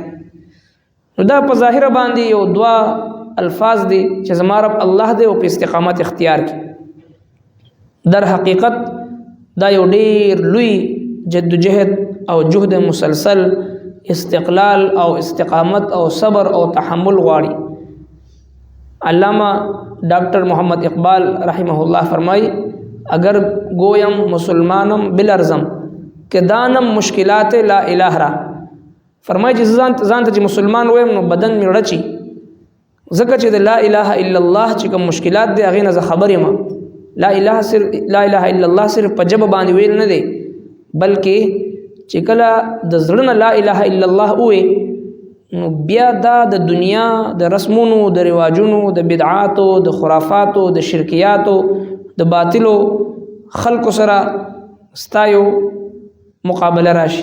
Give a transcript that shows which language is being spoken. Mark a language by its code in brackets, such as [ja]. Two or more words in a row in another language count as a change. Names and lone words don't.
[ps] نو دا په ظاهره باندې یو دوا الفاظ دي چې زما رب الله دې او په استقامت اختیار کړي. در حقیقت دا یو ډېر لوی جدوجهد او جهد مسلسل استقلال او استقامت او صبر او تحمل غواړي. علامہ ڈاکٹر محمد اقبال رحمہ اللہ فرمائی [fa] اگر گویم مسلمانم بلرزم کہ دانم مشکلات لا الہ را [ps] فرمائی چې ځان ته چې مسلمان ویم نو بدن مې رچي ځکه چې د لا اله الا الله چې کوم مشکلات دی هغې نه زه خبر یم. لا اله الا الله صرف په ژبه باندې ویل نه دی بلکې چې کله د زړه نه لا اله الا الله ووایې نو بیا دا د دنیا د رسمونو د رواجونو د بدعاتو د خرافاتو د شرکیاتو د باطلو خلکو سره ستایو مقابله راشي.